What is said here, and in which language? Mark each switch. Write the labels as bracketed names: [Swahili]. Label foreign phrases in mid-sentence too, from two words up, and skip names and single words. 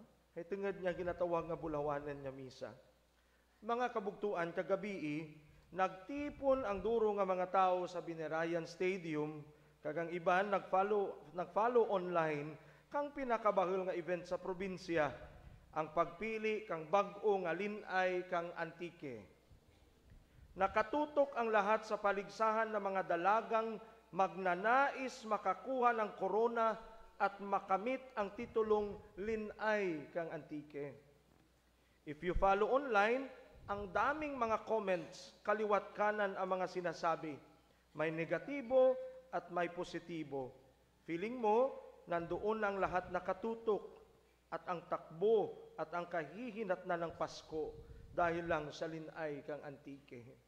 [Kinaray-a] Hay tungod niya ginatawag nga bulawanen nga misa. Mga kabugtuan, kagabi, nagtipon ang duro nga mga tao sa Binerayan Stadium, kagang iban nagfollow online kang pinakabahol nga event sa probinsya, ang pagpili kang bag-o nga linay kang antike. [Filipino] Nakatutok ang lahat sa paligsahan ng mga dalagang magnanais makakuha ng korona at makamit ang titulong linay kang antike. [English] If you follow online, [Filipino] ang daming mga comments, kaliwat kanan ang mga sinasabi. May negatibo at may positibo. Feeling mo, nandoon ang lahat nakatutok at ang takbo at ang kahihinat na ng Pasko dahil lang sa linay kang antike.